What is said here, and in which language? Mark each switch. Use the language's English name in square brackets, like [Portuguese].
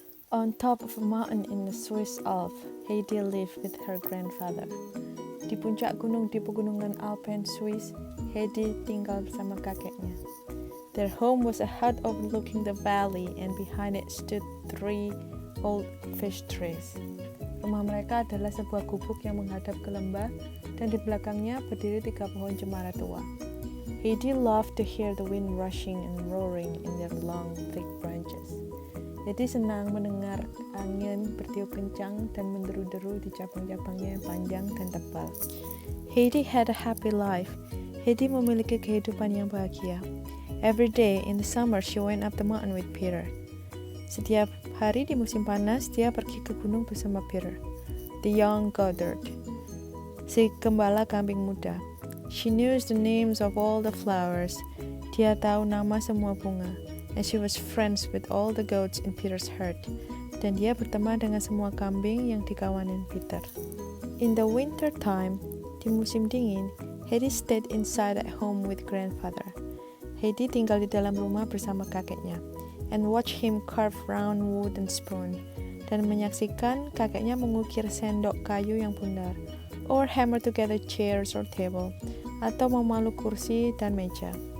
[English] On top of a mountain in the Swiss Alps, Heidi lived with her grandfather. [Indonesian] Di puncak gunung di pegunungan Alpen, Swiss, Heidi tinggal bersama kakeknya. [English] Their home was a hut overlooking the valley, and behind it stood 3 old fish trees. [Indonesian] Rumah mereka adalah sebuah gubuk yang menghadap ke lembah, dan di belakangnya berdiri 3 pohon cemara tua. [English] Heidi loved to hear the wind rushing and roaring in their long, thick branches. [Indonesian] Heidi senang mendengar angin bertiup kencang dan menderu-deru di cabang-cabangnya yang panjang dan tebal. [English] Heidi had a happy life. [Indonesian] Heidi memiliki kehidupan yang bahagia. [English] Every day in the summer she went up the mountain with Peter. [Indonesian] Setiap hari di musim panas dia pergi ke gunung bersama Peter, [English] the young goatherd, [Indonesian] si gembala kambing muda. [English] She knew the names of all the flowers. [Indonesian] Dia tahu nama semua bunga. [English] And she was friends with all the goats in Peter's herd. [Indonesian] Dan dia berteman dengan semua kambing yang dikawanin Peter. [English] In the winter time, [Indonesian] di musim dingin, [English] Heidi stayed inside at home with grandfather. [Indonesian] Heidi tinggal di dalam rumah bersama kakeknya, [English] and watch him carve round wooden spoon, [Indonesian] dan menyaksikan kakeknya mengukir sendok kayu yang bundar, [English] or hammer together chairs or table, [Indonesian] atau memalu kursi dan meja.